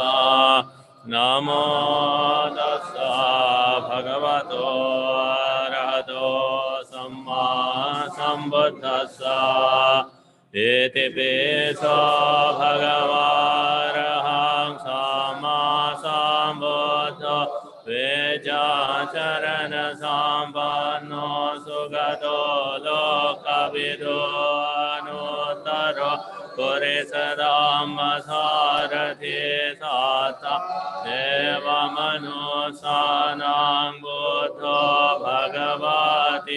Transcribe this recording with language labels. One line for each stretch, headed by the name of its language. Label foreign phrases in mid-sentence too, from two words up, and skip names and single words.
Pali: Namo tassa bhagavato arahato samma sambuddhassa. Iti piso bhagavarahang samma สัมพุทโธเวจาจารณสัมปันโนสุขโตโลกวิทูอนุตตรปุ ริสธัมมสารถิสัตตะเทวมนุสสานังพุทโธภควติ